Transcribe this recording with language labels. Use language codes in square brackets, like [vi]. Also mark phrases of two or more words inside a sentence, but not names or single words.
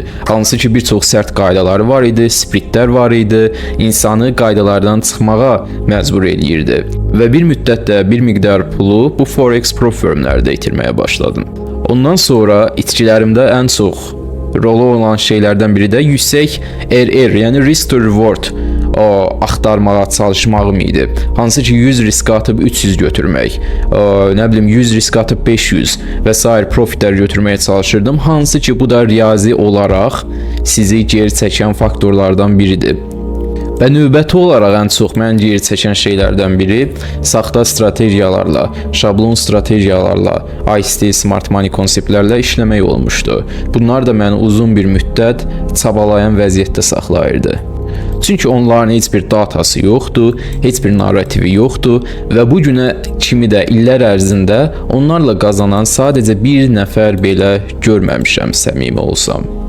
[az] Hansı ki bir çox sərt qaydaları var idi, splitlər var idi, insanı qaydalardan çıxmağa məcbur eləyirdi. Və bir müddətdə bir miqdar pulu bu Forex Pro firmlərdə itirməyə başladım. Ondan sonra itkilərimdə ən çox rolu olan şeylərdən biri də yüksək RR, yəni [en] risk to reward [az] axtarmağa çalışmağım idi. Hansı ki 100 risk atıb 300 götürmək, nə bilim 100 risk atıb 500 və s. profitlər götürməyə çalışırdım. Hansı ki bu da riyazi olaraq sizi geri çəkən faktorlardan biridir. Və növbəti olaraq ən çox məni geri çəkən şeylərdən biri saxta strategiyalarla, şablon strategiyalarla, ICT, [en] smart money [az] konseptlərlə işləmək olmuşdu. Bunlar da məni uzun bir müddət çabalayan vəziyyətdə saxlayırdı. Çünki onların heç bir datası yoxdur, heç bir narrativi yoxdur və bu günə kimi də illər ərzində onlarla qazanan sadəcə bir nəfər belə görməmişəm, səmimi olsam.